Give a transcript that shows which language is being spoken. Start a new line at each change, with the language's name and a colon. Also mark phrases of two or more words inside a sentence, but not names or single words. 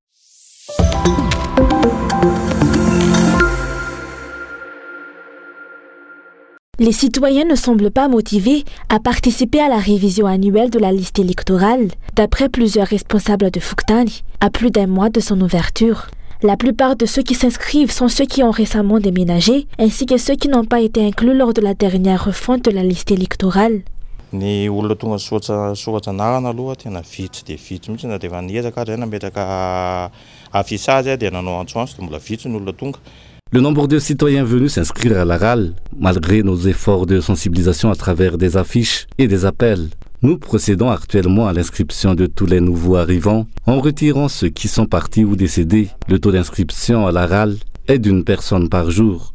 French: Les citoyens ne semblent pas motivés à participer à la révision annuelle de la liste électorale, d'après plusieurs responsables de Fuktani, à plus d'1 mois de son ouverture. La plupart de ceux qui s'inscrivent sont ceux qui ont récemment déménagé, ainsi que ceux qui n'ont pas été inclus lors de la dernière refonte de la liste électorale.
Malagasy: Ny olona tonga soatra anahana aloha tena vitsy dia vitsy mihitsy na dia efa niezaka ary nametraka afisage dia nanao antsoantso dia mbola vitsy ny olona tonga.
French: Le nombre de citoyens venus s'inscrire à la RAL, malgré nos efforts de sensibilisation à travers des affiches et des appels. Nous procédons actuellement à l'inscription de tous les nouveaux arrivants en retirant ceux qui sont partis ou décédés. Le taux d'inscription à la RAL est d'1 personne par jour.